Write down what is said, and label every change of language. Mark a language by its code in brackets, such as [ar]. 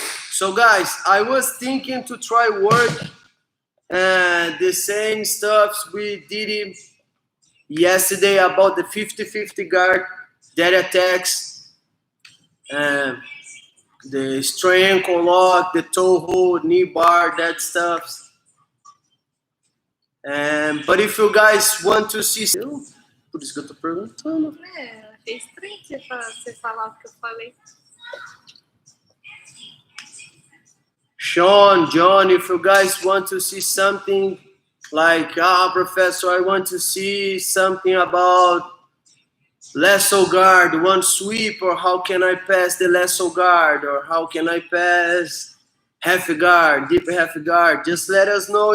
[en] So, guys, I was thinking to try work and the same stuff we did yesterday about the 50-50 guard that attacks and the strain, ankle lock, the toe hold, knee bar, that stuff. But if you guys want to see, [pt] por isso que eu tô perguntando. Achei estranho você falar o que eu falei. [en] Sean, John, if you guys want to see something like, Professor, I want to see something about lasso guard, one sweep, or how can I pass the lasso guard, or how can I pass half guard, deep half guard, just let us know.